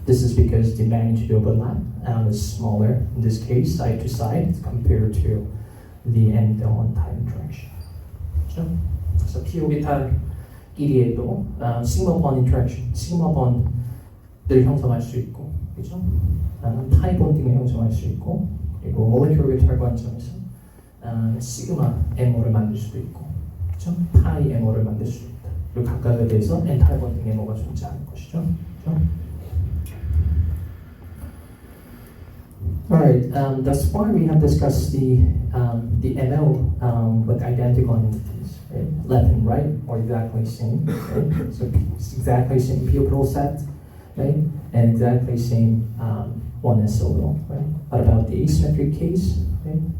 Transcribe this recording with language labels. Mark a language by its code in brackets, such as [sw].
[en] This is because the magnitude overlap is smaller in this case, side to side, compared to the end-on type interaction. [ko] So p orbital끼리에도 sigma bond interaction, sigma bond 를 형성할 수 있고, 그렇죠? 파이 본딩을 형성할 수 있고, 그리고 모레큘 오비탈 관점에서 시그마 MO를 만들 수도 있고, 그렇죠? 파이 MO를 만들 수 있다. 그리고 각각에 대해서 엔탈 본딩 MO가 존재하는 것이죠. 그렇죠? [en] Alright, thus far we have discussed the MO with identical entities, right? Left and right, or exactly same, right? So it's exactly same p orbital set. Right? And exactly same 1s orbital, right? What about the asymmetric case? Right?